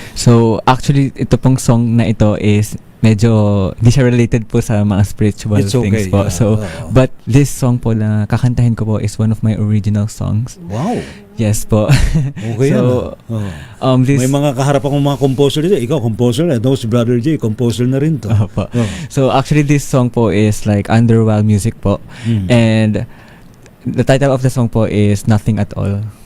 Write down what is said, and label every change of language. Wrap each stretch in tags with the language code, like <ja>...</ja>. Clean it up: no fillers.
<tl>So, actually, ito pong song na ito is medyo di siya related po sa mga spiritual</tl> <en>It's things</en> <tl>po.</tl> <en>So, but this song</en> <tl>po na kakantahin ko po</tl> <en>is one of my original songs. Wow. Yes po. Okay So,</en> <tl>May mga kaharap akong mga composer dito. Ikaw, composer na. Ito si Brother J, composer na rin to. Opo.</tl> <en>So, actually, this song po is like Underworld music po. And the title of the song po is Nothing at All.</en>